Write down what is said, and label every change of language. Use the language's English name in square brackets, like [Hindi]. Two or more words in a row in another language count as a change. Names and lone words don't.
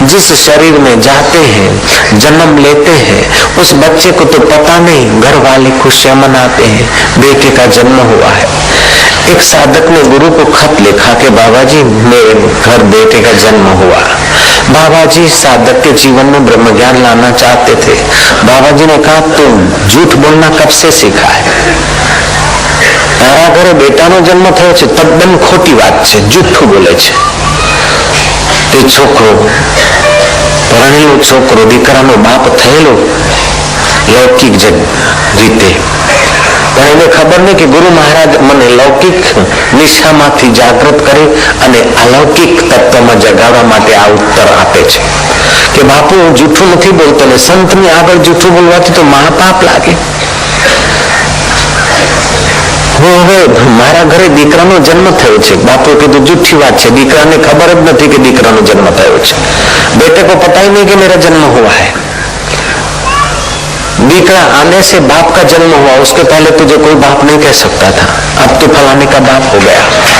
[Hindi] जिस शरीर में जाते हैं, जन्म लेते हैं, उस बच्चे को तो पता नहीं, घर वाले खुशियां मनाते हैं, बेटे का जन्म हुआ है। एक साधक ने गुरु को खत लिखा कि बाबा जी मेरे घर बेटे का जन्म हुआ। बाबा जी साधक के जीवन में ब्रह्म ज्ञान लाना चाहते थे। बाबा जी ने कहा तुम झूठ बोलना कब से सीखा है? [Gujarati] તારા ઘરે બેટાનો જન્મ થયો છે તદ્દન ખોટી બાત છે, જૂઠું બોલે છે। તે છોકરો પરણેલો છોકરો દીકરાનો બાપ થયેલો લૌકિક રીતે, પણ એને ખબર નહીં કે ગુરુ મહારાજ મને લૌકિક નિશામાંથી જાગૃત કરી અને અલૌકિક તત્વમાં જગાડવા માટે આ ઉત્તર આપે છે કે બાપુ હું જૂઠું નથી બોલતો ને સંતની આગળ જૂઠું બોલવાથી તો મહાપાપ લાગે। મારા ઘરે દીકરાનો જન્મ થયો છે. બાપુએ કીધું જુઠ્ઠી વાત છે, દીકરાને ખબર જ નથી કે દીકરાનો જન્મ થયો છે. [Hindi] बेटे को पता ही नहीं कि मेरा जन्म हुआ है. दीकरा आने से बाप का जन्म हुआ, उसके पहले तुझे कोई बाप नहीं कह सकता था. अब तो फलाने का बाप हो गया.